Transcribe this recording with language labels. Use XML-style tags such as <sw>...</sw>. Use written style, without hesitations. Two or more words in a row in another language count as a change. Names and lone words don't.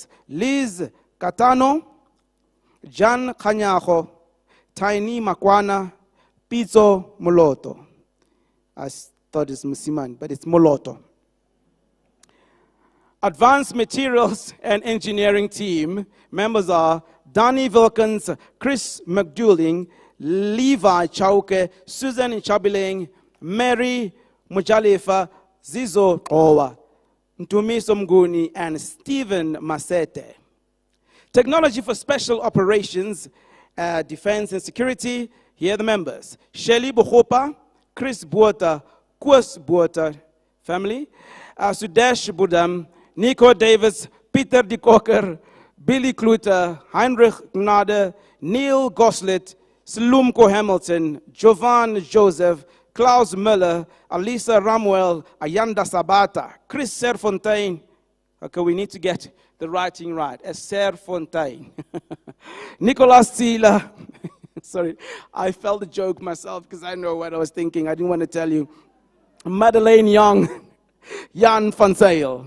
<en>Liz Katano, Jan Kanyaho, Tiny Makwana, Pizzo Moloto. I thought it's Musiman, but it's Moloto. Advanced Materials and Engineering Team. Members are Danny Wilkins, Chris McDouling, Levi Chauke, Susan Chabiling, Mary Mujalefa, Zizo Owa, Ntumiso Mguni, and Stephen Masete. Technology for Special Operations, Defense and Security. Here are the members. Shelly Bohopa, Chris Buota, Kwas Buota family, Sudesh Budam, Nico Davis, Peter de Koker, Billy Kluter, Heinrich Gnade, Neil Goslet, Slumko Hamilton, Jovan Joseph, Klaus Miller, Alisa Ramuel, Ayanda Sabata, Chris Serfontaine. Okay, we need to get the writing right. Serfontaine. Nicolas Zieler. Sorry, I felt the joke myself because I know what I was thinking. I didn't want to tell you. Madeleine Young, Jan van Zyl.</en>